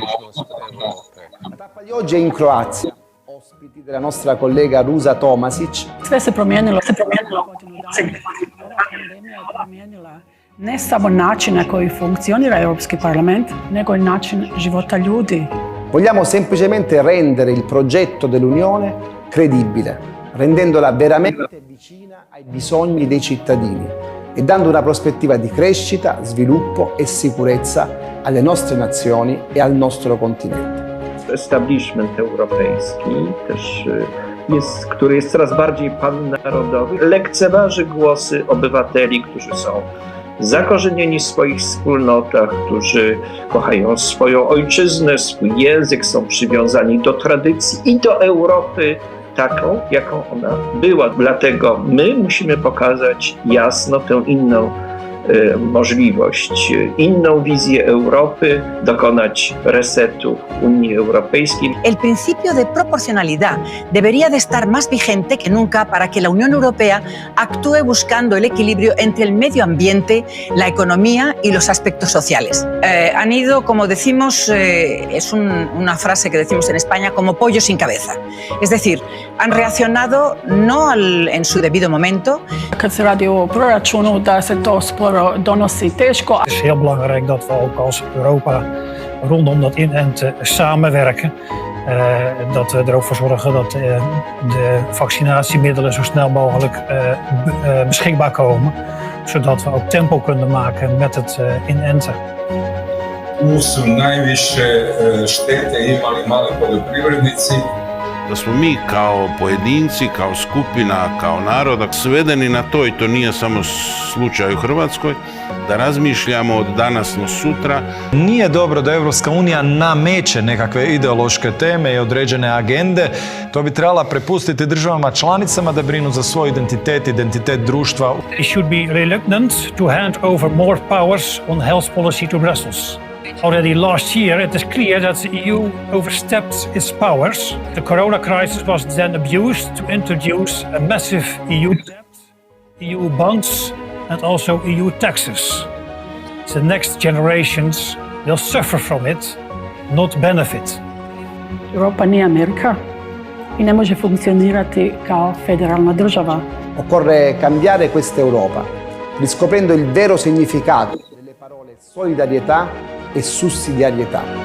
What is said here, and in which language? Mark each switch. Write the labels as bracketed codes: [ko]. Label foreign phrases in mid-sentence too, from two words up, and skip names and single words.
[it] Di oggi è in Croazia, ospiti della nostra collega Ruža Tomasić. [hr] Sve se promijenilo. Ne samo način na koji funkcionira Europski parlament, nego i način života ljudi. [it] Vogliamo semplicemente rendere il progetto dell'Unione credibile, rendendola veramente vicina ai bisogni dei cittadini e dando una prospettiva di crescita, sviluppo e sicurezza alle nostre nazioni e al nostro continente. [pl] Establishment europejski też który jest coraz bardziej pannarodowy, lekceważy głosy obywateli, którzy są zakorzenieni w swoich wspólnotach, którzy kochają swoją ojczyznę, swój język, są przywiązani do tradycji i do Europy taką, jaką ona była. Dlatego my musimy pokazać jasno tę inną możliwość, inną wizję Europy, dokonać resetu Unii Europejskiej. [es] El principio de proporcionalidad debería de estar más vigente que nunca para que la Unión Europea actúe buscando el equilibrio entre el medio ambiente, la economía y los aspectos sociales. Han ido, como decimos, es una frase que decimos en España, como pollo sin cabeza. Es decir, han reaccionado no en su debido momento. [hr] Kad se radi o proračunu, da se to sporo donosi teško. [nl] Het is heel belangrijk dat we ook als Europa rondom dat inenten samenwerken. Dat we er ook voor zorgen dat de vaccinatiemiddelen zo snel mogelijk beschikbaar komen. Zodat we ook tempo kunnen maken met het inenten. [hr] Tu su najviše štete imali mali poljoprivrednici. Da smo mi kao pojedinci, kao skupina, kao naroda svedeni na to, i to nije samo slučaj u Hrvatskoj, da razmišljamo od danas do sutra. Nije dobro da Europska unija nameće nekakve ideološke teme i određene agende. To bi trebala prepustiti državama članicama da brinu za svoj identitet, identitet društva. [en] It should be reluctant to hand over more powers on health policy to Brussels. Already last year, it is clear that the EU overstepped its powers. The corona crisis was then abused to introduce a massive EU debt, EU bonds, and also EU taxes. The next generations will suffer from it, not benefit. [hr] Europa nije Amerika i ne može funkcionirati kao federalna država. [it] Occorre cambiare questa Europa, riscoprendo il vero significato delle parole solidarietà e sussidiarietà.